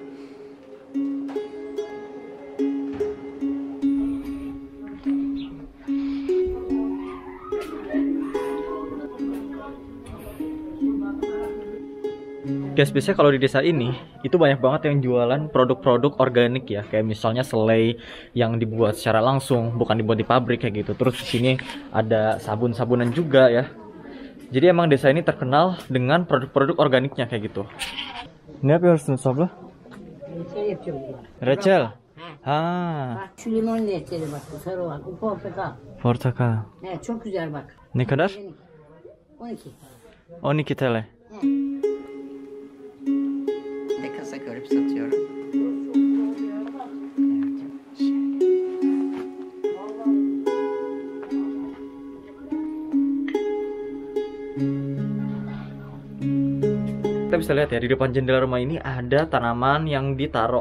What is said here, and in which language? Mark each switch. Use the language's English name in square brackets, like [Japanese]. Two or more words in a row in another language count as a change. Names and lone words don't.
[Indonesian] Guys, biasanya kalau di desa ini itu banyak banget yang jualan produk-produk organik ya, kayak misalnya selai yang dibuat secara langsung, bukan dibuat di pabrik kayak gitu. Terus di sini ada sabun-sabunan juga ya. Jadi emang desa ini terkenal dengan produk-produk organiknya kayak gitu. [Turkish] Ne yapıyorsunuz abla? Reçel yapıyorum buna. Reçel. Ha. Ha, Bak şu limon reçeli bak bu sarı bak bu portakal. portakal. Evet çok güzel bak. Ne kadar? 12. 12 TL. De kasa görüp satıyorum. [Indonesian] Kita bisa lihat ya di depan jendela rumah ini ada tanaman yang ditaruh.